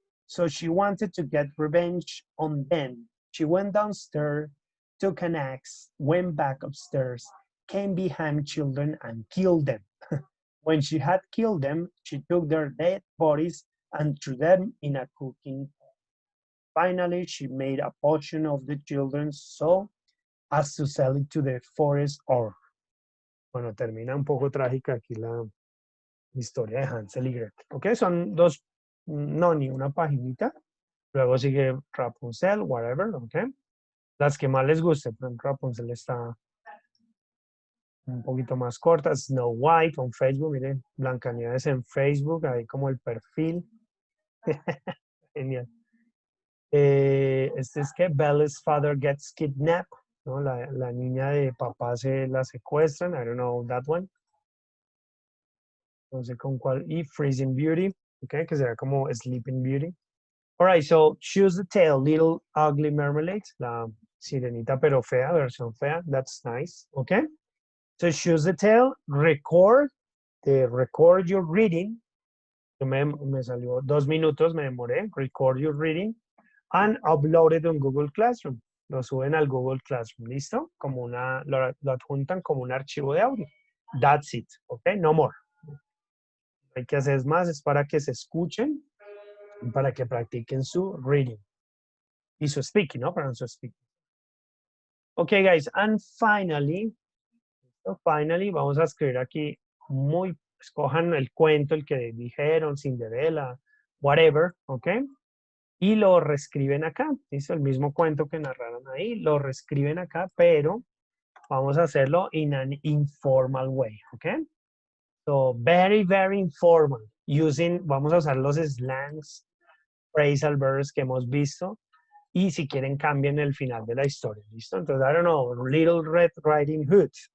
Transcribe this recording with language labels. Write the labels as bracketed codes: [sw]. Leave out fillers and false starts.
[en] So she wanted to get revenge on them. She went downstairs, took an axe, went back upstairs, came behind children and killed them. When she had killed them, she took their dead bodies and threw them in a cooking. Finally, she made a potion of the children so as to sell it to the forest or. [es] Bueno, termina un poco trágica aquí la historia de Hansel y Gretel. Ok, son dos, no, ni una paginita. Luego sigue Rapunzel, whatever, ok. Las que más les guste, pero Rapunzel está un poquito más corta. Snow White on Facebook, miren, Blancanieves en Facebook, ahí como el perfil. Genial. Este es que [en] Bella's father gets kidnapped, [es] ¿no? La niña de papá se la secuestran. [en] I don't know that one. [es] No sé con cuál. Y Freezing Beauty, okay, que será como Sleeping Beauty. [en] All right, so choose the tail, Little Ugly Marmalade, [es] la sirenita pero fea, versión fea. [en] That's nice, okay. So choose the tail, record your reading. [es] Me salió 2 minutos, me demoré. [en] Record your reading and upload it on Google Classroom. [es] Lo suben al Google Classroom, ¿listo? Como lo adjuntan como un archivo de audio. [en] That's it, [es] ¿ok? [en] No more. [es] Hay que hacer más, es para que se escuchen y para que practiquen su reading. Y su speaking, ¿no? Para su speaking. [en] Ok, guys, and finally, [es] vamos a escribir aquí escojan el cuento, el que dijeron, Cinderella, whatever, ¿ok? Y lo reescriben acá. ¿Listo? El mismo cuento que narraron ahí, lo reescriben acá, pero vamos a hacerlo [en] in an informal way, [es] ¿ok? [en] So, very, very informal. [es] Vamos a usar los slangs, phrasal verbs que hemos visto. Y si quieren, cambien el final de la historia, ¿listo? Entonces, [en] I don't know, [es] Little Red Riding Hood.